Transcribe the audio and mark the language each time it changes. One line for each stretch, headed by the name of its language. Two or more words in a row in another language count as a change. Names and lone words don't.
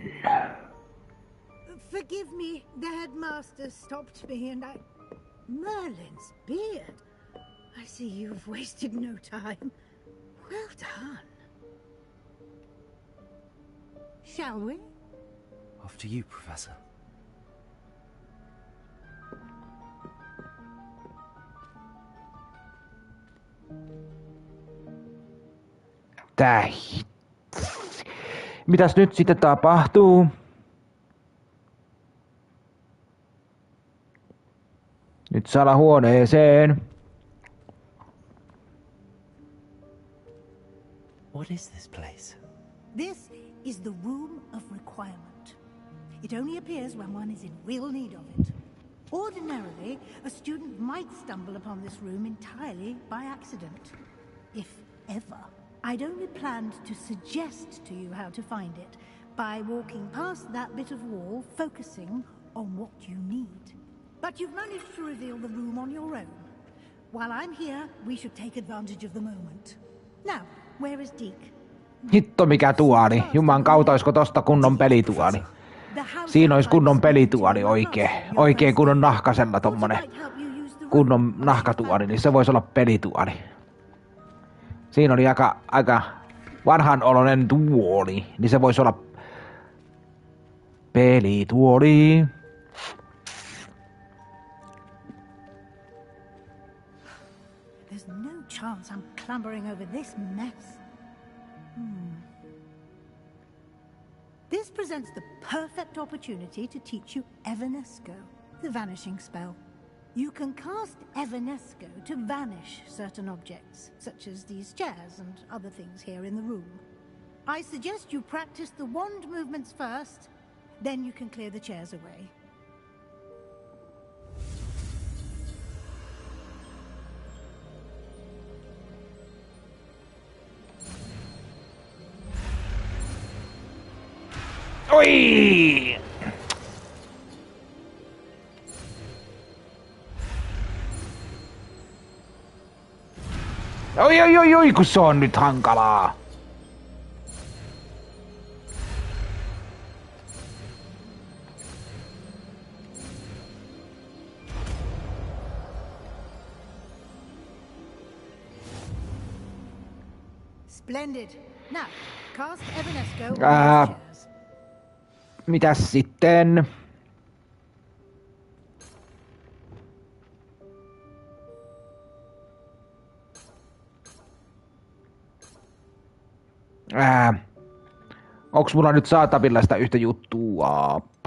English: Forgive me, the headmaster stopped me and I... Merlin's beard. I see you've wasted no time. Well done. Shall we? After you, Professor.
Finnish: Mitäs nyt sitten tapahtuu? Nyt salahuoneeseen.
English: What is this place? This is the Room of Requirement. It only appears when one is in real need of it. Ordinarily, a student might stumble upon this room entirely by accident. If ever. I'd only planned to suggest to you how to find it by walking past that bit of wall, focusing on what you need. But you've managed to reveal the room on your own. While I'm here, we should take advantage of the moment. Now, where is Deke?
Finnish: Hitto mikä tuoli. Juman kautta oisko tosta kunnon pelituoli. Siinä olisi kunnon pelituoli oikein kunnon nahkasella tommonen kunnon nahkatuoli, niin se voisi olla pelituoli. Siinä oli aika vanhanoloinen tuoli, niin se voisi olla pelituoli.
English: There's no chance I'm clambering over this mess. This presents the perfect opportunity to teach you Evanesco, the vanishing spell. You can cast Evanesco to vanish certain objects, such as these chairs and other things here in the room. I suggest you practice the wand movements first, then you can clear the chairs away. Oi!
Finnish: Oi, kun se on nyt hankalaa.
English: Splendid. Now, cast Evanesco.
Finnish: Mitäs sitten? Onks mulla nyt saatavilla sitä yhtä juttua?